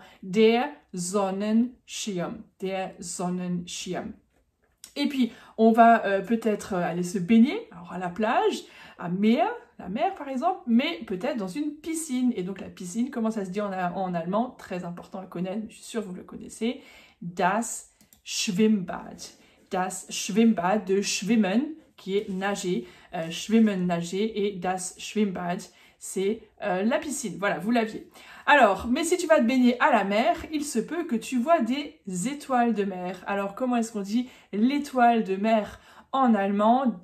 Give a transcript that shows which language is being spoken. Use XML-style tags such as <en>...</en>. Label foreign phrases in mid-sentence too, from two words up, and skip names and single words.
<de>Der Sonnenschirm, der Sonnenschirm.</de> <fr>Et puis, on va peut-être aller se baigner, alors à la plage, à la mer par exemple, mais peut-être dans une piscine. Et donc la piscine, comment ça se dit en allemand? Très important à connaître, je suis sûre que vous le connaissez.</fr> <de>Das Schwimmbad. Das Schwimmbad, de schwimmen,</de> <fr>qui est nager.</fr> <de>Schwimmen,</de> <fr>nager, et</fr> <de>das Schwimmbad,</de> <fr>c'est la piscine. Voilà, vous l'aviez. Alors, mais si tu vas te baigner à la mer, il se peut que tu vois des étoiles de mer. Alors, comment est-ce qu'on dit l'étoile de mer en allemand?</fr>